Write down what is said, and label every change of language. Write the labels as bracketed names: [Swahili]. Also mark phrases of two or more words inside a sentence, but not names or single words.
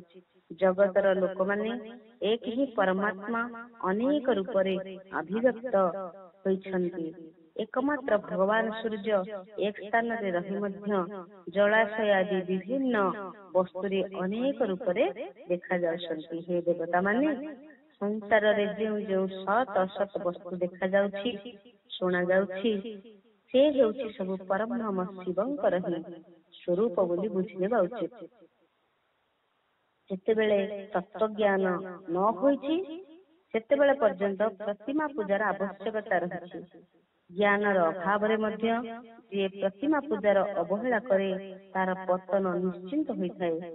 [Odia] ଜଗତର ଲୋକ ମାନେ ଏକ ହିଁ ପରମାତ୍ମା ଅନେକ ରୂପ ରେ ଅଭିବ୍ୟକ୍ତ ହୋଇଛନ୍ତି। ଏକମାତ୍ର ଭଗବାନ ସୂର୍ଯ୍ୟ ଏକ ସ୍ଥାନ ରେ ରହି ମଧ୍ୟ ଜଳାଶୟ ଆଦି ବିଭିନ୍ନ ବସ୍ତୁରେ ଅନେକ ରୂପ ରେ ଦେଖା ଯାଉଛନ୍ତି। ହେ ଦେବତା ମାନେ ସଂସାର ରେ ଯେଉଁ ଯେଉଁ ସତ ଅସତ ବସ୍ତୁ ଦେଖା ଯାଉଛି ଶୁଣା ଯାଉଛି ସେ ହେଉଛି ସବୁ ପରବ୍ରହ୍ମ ଶିବଙ୍କର ହିଁ ସ୍ୱରୂପ ବୋଲି ବୁଝିନେବା ଉଚିତ। ଯେତେବେଳେ ତତ୍ତ୍ୱ ଜ୍ଞାନ ନ ହୋଇଛି ସେତେବେଳେ ପର୍ଯ୍ୟନ୍ତ ପ୍ରତିମା ପୂଜାର ଆବଶ୍ୟକତା ରହିଛି। ଜ୍ଞାନର ଅଭାବ ରେ ମଧ୍ୟ ଯେ ପ୍ରତିମା ପୂଜାର ଅବହେଳା କରେ ତାର ପତନ ନିଶ୍ଚିତ ହୋଇଥାଏ।